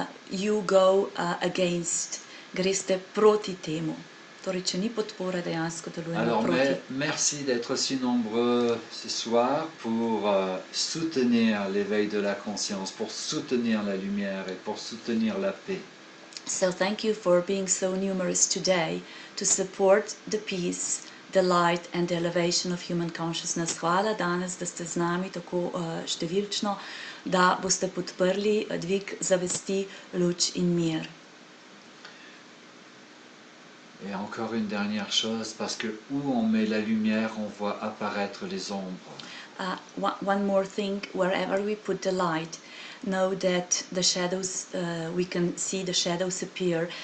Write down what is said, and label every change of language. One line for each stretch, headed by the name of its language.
English: You go against,
Slovenian: greste proti temu. Torej, če ni podpore, dejansko delujemo
French: Alors,
Slovenian: proti.
French: merci d'être si nombreux ce soir pour soutenir l'éveil de la conscience, pour soutenir la lumière et pour soutenir la paix.
English: So thank you for being so numerous today to support the peace, the light and the elevation of human consciousness.
Slovenian: Hvala danes, da ste z nami tako številčno, da boste podprli dvig zavesti, luč in mir.
French: Et encore une dernière chose, parce que où on met la lumière, on voit apparaître les ombres.
English: One more thing, wherever we put the light, know that the shadows, we can see the shadows appear.